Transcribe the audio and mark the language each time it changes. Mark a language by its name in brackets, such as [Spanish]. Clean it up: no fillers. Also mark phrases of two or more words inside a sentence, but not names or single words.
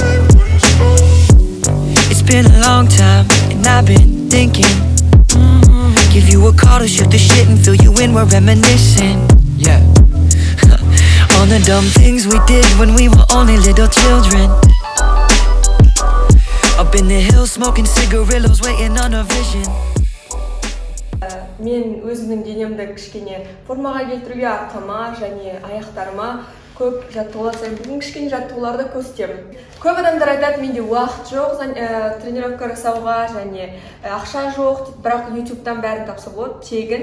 [English] It's been a long time and I've been thinking, give you a call to shoot the shit and fill you in, we're reminiscing. Yeah. On the dumb things we did when we were only little children. Up in the hills smoking cigarillos waiting on a vision. [Kazakh] Мен өзімнің денемді кішкене формаға келтіруге арқама және аяқтарыма көп жаттығулар жасаймын. Бүгін кішкене жаттығуларды көрсетемін. Көп адамдар айтады, менде уақыт жоқ тренировка жасауға және ақша жоқ, бірақ YouTube-тан бәрін тапса болады, тегін.